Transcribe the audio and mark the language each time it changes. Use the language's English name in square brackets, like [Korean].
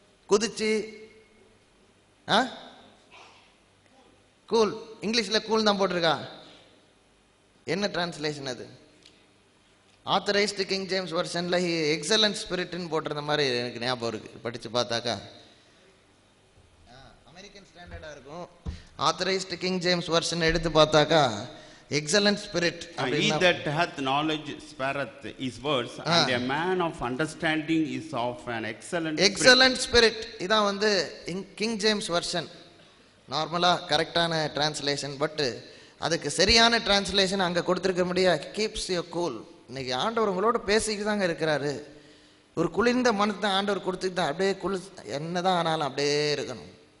[Tamil] குதிச்சு கூல், இங்கிலீஷில் கூல் தான் போட்டிருக்கா. என்ன டிரான்ஸ்லேஷன் அது? ஆத்தரைஸ்டு கிங் ஜேம்ஸ் வெர்ஷனில் எக்ஸலன்ட் ஸ்பிரிட்னு போட்டிருந்த மாதிரி எனக்கு ஞாபகம் இருக்குது. படித்து பார்த்தாக்கா அமெரிக்கன் ஸ்டாண்டர்டாக இருக்கும். ஆத்தரைஸ்டு கிங் ஜேம்ஸ் வெர்ஷன் எடுத்து பார்த்தாக்கா [English] excellent spirit. He that hath knowledge spareth his words, and a man of understanding is of an excellent spirit. [Tamil] இதான் கிங் ஜேம்ஸ் வெர்ஷன் நார்மலாக கரெக்டான டிரான்ஸ்லேஷன். பட் அதுக்கு சரியான டிரான்ஸ்லேஷன் அங்கே கொடுத்துருக்க முடியாது. [English] Keeps you cool. [Tamil] இன்னைக்கு ஆண்டவர் உங்களோட பேசிக்கிட்டு தாங்க இருக்கிறாரு. ஒரு குளிர்ந்த மனத்தை ஆண்டவர் கொடுத்துக்கிட்டு தான் அப்படியே என்னதான் ஆனாலும் அப்படியே இருக்கணும்.